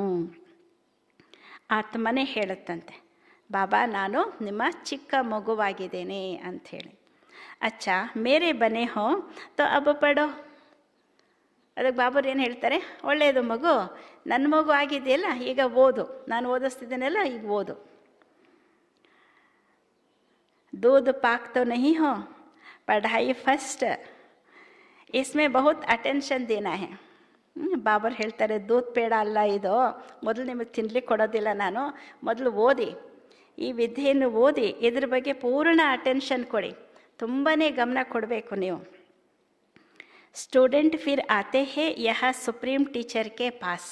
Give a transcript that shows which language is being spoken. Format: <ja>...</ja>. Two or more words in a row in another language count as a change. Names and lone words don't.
<kn>ಆತ್ಮನೇ ಹೇಳುತ್ತಂತೆ, ಬಾಬಾ ನಾನು ನಿಮ್ಮ ಚಿಕ್ಕ ಮಗುವಾಗಿದ್ದೇನೆ ಅಂಥೇಳಿ.</kn> <hi>अच्छा मेरे बने हो तो अब पढ़ो.</hi> <kn>ಅದಕ್ಕೆ ಬಾಬರು ಏನು ಹೇಳ್ತಾರೆ? ಒಳ್ಳೆಯದು ಮಗು, ನನ್ನ ಮಗು ಆಗಿದೆಯಲ್ಲ, ಈಗ ಓದು, ನಾನು ಓದಿಸ್ತಿದ್ದೇನಲ್ಲ, ಈಗ ಓದು.</kn> <hi>दूध पाक तो नहीं हो, पढ़ाई फर्स्ट, इसमें बहुत अटेंशन देना है.</hi> <kn>ಬಾಬರ್ ಹೇಳ್ತಾರೆ,</kn> <hi>दूध पेड़ा</hi> <kn>ಅಲ್ಲ ಇದು, ಮೊದಲು ನಿಮಗೆ ತಿನ್ಲಿಕ್ಕೆ ಕೊಡೋದಿಲ್ಲ ನಾನು, ಮೊದಲು ಓದಿ, ಈ ವಿದ್ಯೆಯನ್ನು ಓದಿ, ಇದ್ರ ಬಗ್ಗೆ ಪೂರ್ಣ ಅಟೆನ್ಷನ್ ಕೊಡಿ, ತುಂಬಾ ಗಮನ ಕೊಡಬೇಕು ನೀವು.</kn> <hi>स्टूडेंट फिर आते हैं यह</hi> <en>supreme teacher</en> <hi>के पास.</hi>